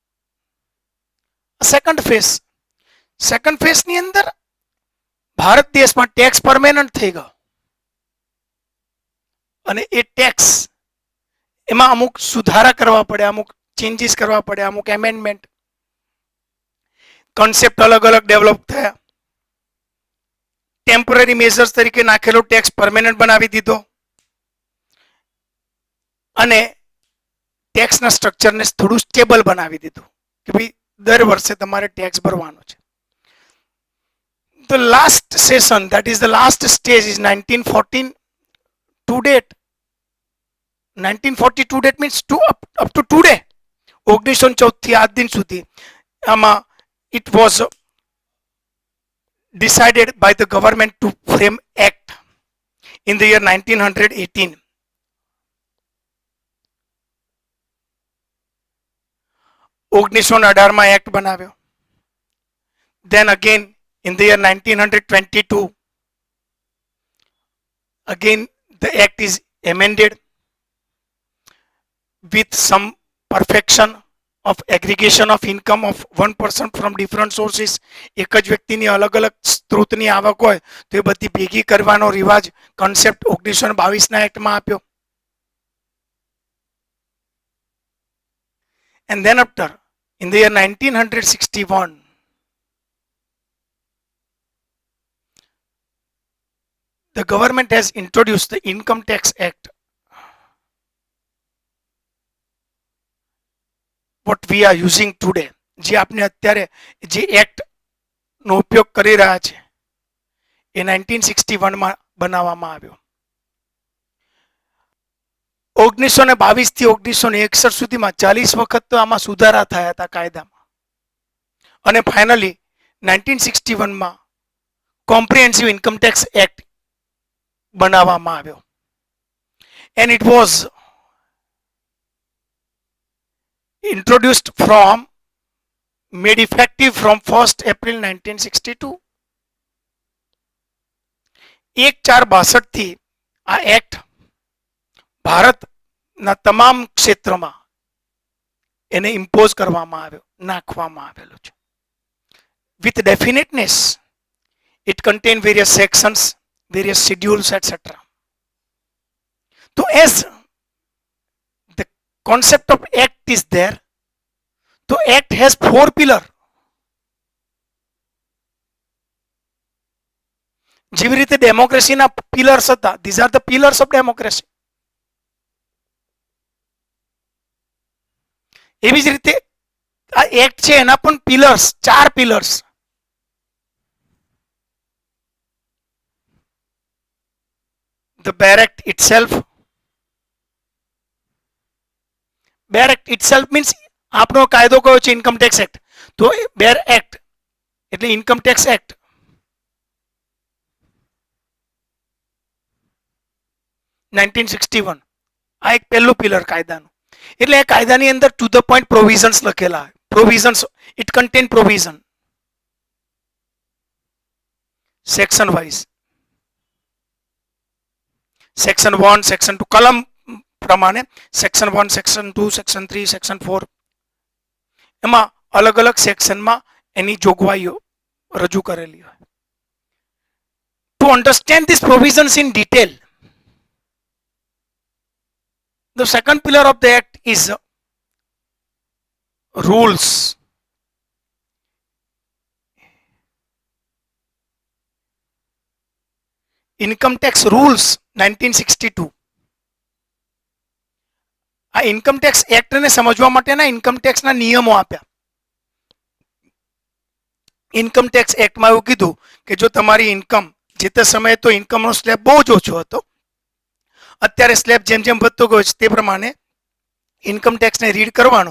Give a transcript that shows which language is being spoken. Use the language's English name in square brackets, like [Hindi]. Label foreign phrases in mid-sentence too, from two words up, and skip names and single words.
[English] second phase [Gujarati] ની અંદર ભારત દેશમાં [English] tax permanent [Gujarati] થઈ ગયો અને એ ટેક્સ એમાં અમુક સુધારા કરવા પડે, અમુક ચેન્જીસ કરવા પડે, અમુક [English] amendment, concept [Gujarati] અલગ અલગ ડેવલપ થયા. [English] temporary measures [Gujarati] તરીકે નાખેલો [English] tax permanent [Gujarati] બનાવી દીધો અને ટેક્સના સ્ટ્રક્ચરને થોડું સ્ટેબલ બનાવી દીધું કે ભાઈ દર વર્ષે તમારે ટેક્સ ભરવાનો છે. [English] The last session, that is the last stage, is 1914 to date. 1940 to date means up to today. [Gujarati] 1914 થી આજ દિન સુધી આમાં [English] it was decided by the government to frame act in the year 1918. [Gujarati] ઓગણીસો ને 18 માં એક્ટ બનાવ્યો. [English] Then again in the year 1922, again the act is amended with some perfection of aggregation of income of one person from different sources. [Gujarati] એક જ વ્યક્તિની અલગ અલગ સ્ત્રોતની આવક હોય તો એ બધી ભેગી કરવાનો રિવાજ કોન્સેપ્ટ 1922 ના એક્ટમાં આપ્યો. [English] And then after in the year 1961, the government has introduced the Income Tax Act. What we are using today, [Gujarati] જે આપણે અત્યારે જે એક્ટ નો ઉપયોગ કરી રહ્યા છે એ 1961 માં બનાવવામાં આવ્યો. 1922 થી 1961 સુધીમાં 40 વખત તો આમાં સુધારા થયા હતા કાયદામાં અને ફાઇનલી 1961 માં [English] comprehensive income tax act [Gujarati] બનાવવામાં આવ્યો. [English] And it was introduced from, made effective from 1st April 1962. [Gujarati] 1462 થી આ એક્ટ ભારતના તમામ ક્ષેત્રમાં એને ઇમ્પોઝ કરવામાં આવ્યો, નાખવામાં આવેલો છે. [English] With definiteness, it contained various sections, various schedules, etc. So as the concept of act is there, so act has 4 pillars. [Gujarati] જેવી રીતે ડેમોક્રેસીના પિલર્સ હતા, [English] these are the pillars of democracy. [Gujarati] એવી જ રીતે આ એક્ટ છે એના પણ પિલર્સ, 4 પિલર્સ. [English] The Bare Act itself. Bare Act itself means [Gujarati] આપણો કાયદો કયો છે? ઇન્કમ ટેક્સ એક્ટ. તો બેર એક્ટ એટલે ઇન્કમ ટેક્સ એક્ટ. 1961 આ એક પહેલું પિલર કાયદાનું. એટલે એ કાયદાની અંદર [English] to the point provisions [Gujarati] લખેલા. પ્રોવિઝન્સ, [English] it contain provision section wise. [Gujarati] સેક્શન 1, સેક્શન 2 કલમ પ્રમાણે સેક્શન 1, સેક્શન 2, સેક્શન 3, સેક્શન 4 એમાં અલગ અલગ સેક્શનમાં એની જોગવાઈઓ રજૂ કરેલી હોય. [English] to understand these provisions in detail, the second pillar of the act is rules. Income tax rules 1962. [Gujarati] આ ઇન્કમ ટેક્સ એક્ટ ને સમજવા માટેના ઇન્કમ ટેક્સ ના નિયમો આપ્યા. ઇન્કમ ટેક્સ એક્ટમાં એવું કીધું કે જો તમારી ઇન્કમ જે તે સમયે તો ઇન્કમનો સ્લેબ બહુ જ ઓછો હતો, અત્યારે સ્લેબ જેમ જેમ વધતો ગયો છે તે પ્રમાણે ઇન્કમ ટેક્સને રીડ કરવાનો.